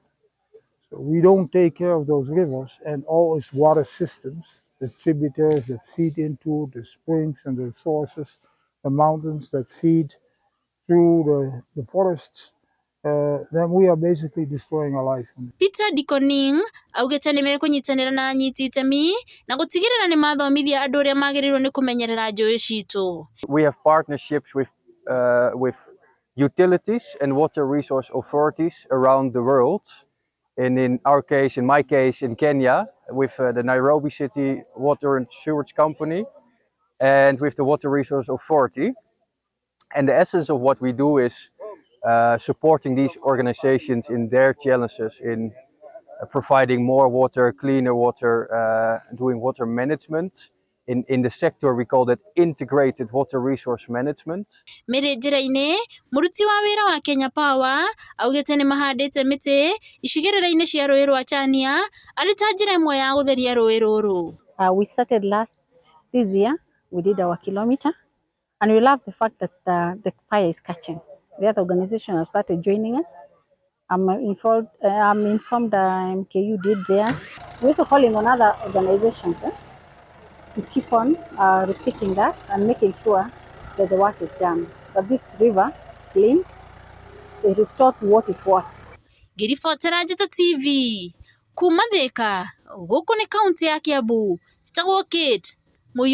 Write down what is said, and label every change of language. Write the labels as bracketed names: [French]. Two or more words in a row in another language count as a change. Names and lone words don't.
[English] So we don't take care of those rivers and all its water systems, the tributaries that feed into the springs and the sources, the mountains that feed through the forests, then we are basically destroying our life. [Kikuyu] Peter Dikoning augĩte nĩ mekũnyitanĩra na anyiti itemi na gũtigĩrĩra nĩ mathomithia andũ ũrĩa magĩrĩirwo nĩ kũmenyerera njũĩ citũ. [English] We have partnerships with utilities and water resource authorities around the world. And in my case, in Kenya, with the Nairobi City Water and Sewage Company and with the Water Resource Authority. And the essence of what we do is supporting these organizations in their challenges in providing more water, cleaner water, doing water management. In the sector, we call that integrated water resource management. [Kikuyu] Mĩrĩ njĩra-inĩ, mũruti wa wĩra wa Kenya Power augĩte nĩ mahandĩte mĩtĩ icigĩrĩra-inĩ cia rũĩ rwa Chania arĩ ta njĩra ĩmwe ya gũtheria rũĩ rũrũ. [English] We started this year, we did our kilometer, and we love the fact that the fire is catching. The other organization have started joining us. I'm informed MKU did theirs. We're also calling on other organizations to keep on repeating that and making sure that the work is done. But this river is cleaned, it is restored to what it was. [Kikuyu] Ngĩribotera Njata TV kuma Thika, gũkũ nĩ kaunti ya Kiambu, njĩtagwo Kate Mũiyũrũ.